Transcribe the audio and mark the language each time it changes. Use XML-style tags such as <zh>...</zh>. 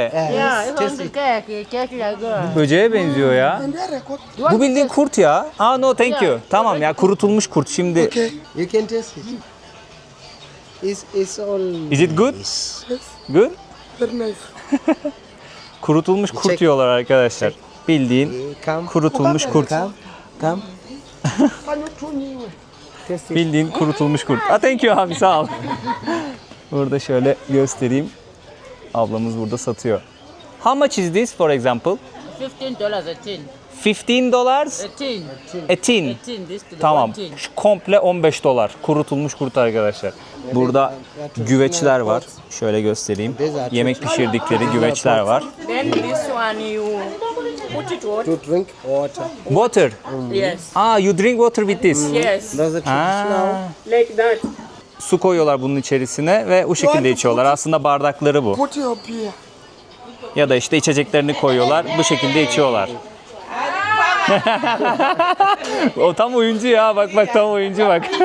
<en>Yeah, you want to cake like that.</en> <tr>Böceğe benziyor ya. Bu bildiğin kurt ya.</tr> <en>Aa no thank you.</en> <tr>Tamam ya kurutulmuş kurt şimdi.</tr> <en>You can taste it. It's all. Is it good? Good? Very nice.</en> <tr>Kurutulmuş kurt yiyorlar arkadaşlar. Bildiğin</tr> <en>Come.</en> <tr>kurutulmuş kurt.</tr> <en>Come.</en> <tr>Bildiğin kurutulmuş kurt.</tr> <en>Ah thank you</en> <tr>abi sağ ol. Burada göstereyim. Ablamız burada satıyor.</tr> <en>How much is this for example? $15 a tin. $15. A tin.</en> <tr>Tamam. Şu komple $15. Kurutulmuş kurt arkadaşlar. Burada güveçler var. Şöyle göstereyim. Yemek pişirdikleri güveçler var.</tr> <en>Then this one you put it what? To drink water. Water. Yes. You drink water with this. Yes. That's the traditional. Like that.</en> <tr>Su koyuyorlar bunun içerisine ve o şekilde içiyorlar. Aslında bardakları bu.</tr> <en>Put your beer.</en> <tr>Ya da işte içeceklerini koyuyorlar. Bu şekilde içiyorlar. O tam oyuncu ya. Bak tam oyuncu bak.</tr>